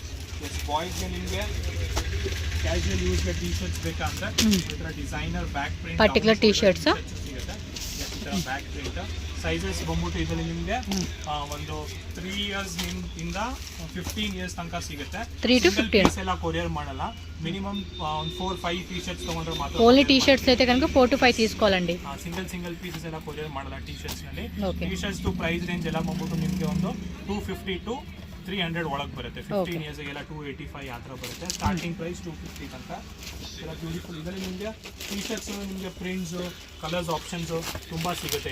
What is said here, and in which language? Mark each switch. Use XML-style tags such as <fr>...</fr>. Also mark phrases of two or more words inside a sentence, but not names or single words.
<kn>ಎಸ್ ಬಾಯ್ಸ್ಗೆ ನಿಮಗೆ</kn> <en>casual useಗೆ T shirts</en> <kn>ಬೇಕಂದ್ರೆ ಈ ತರ</kn> <en>designer back print particular T shirts</en> <kn>ಸಿಗುತ್ತೆ. ಈ ತರ</kn> <en>back print sizes</en> <kn>ಬಂದ್ಬಿಟ್ಟು ಇದರಲ್ಲಿ ನಿಮಗೆ ಒಂದು 3 ಇಯರ್ಸ್ ಇಂದ 15 ಇಯರ್ಸ್ ತನಕ ಸಿಗುತ್ತೆ. 3 to 15 ಎಲ್ಲ ಕೊರಿಯರ್ ಮಾಡಲ್ಲ. ಮಿನಿಮಮ್ ಒಂದು 4-5</kn> <en>T shirts</en> <kn>ತಗೊಂಡ್ರೆ ಮಾತ್ರ.</kn> <en>only T shirts</en> <te>అయితే కనుక 4 to 5 తీసుకోవాలండి.</te> <en>single pieces</en> <kn>ಎಲ್ಲ ಕೊರಿಯರ್ ಮಾಡಲ್ಲ</kn> <en>T shirts</en> <kn>ನಲ್ಲಿ.</kn> <en>T shirts price range</en> <kn>ಎಲ್ಲ ಬಂದ್ಬಿಟ್ಟು ನಿಮಗೆ ಒಂದು 250 to 300 ಒಳಗೆ ಬರುತ್ತೆ. 15 ಇಯರ್ಸ್ ಗೆಲ್ಲ 285 ಆ ಥರ ಬರುತ್ತೆ.</kn> <en>starting price</en> <kn>250 ತನಕ. ಎಲ್ಲ ಬ್ಯೂಟಿಫುಲ್. ಇದರಲ್ಲಿ ನಿಮಗೆ</kn> <en>T shirts</en> <kn>ನಿಮಗೆ</kn> <en>prints colours options</en> <kn>ತುಂಬ ಸಿಗುತ್ತೆ.</kn>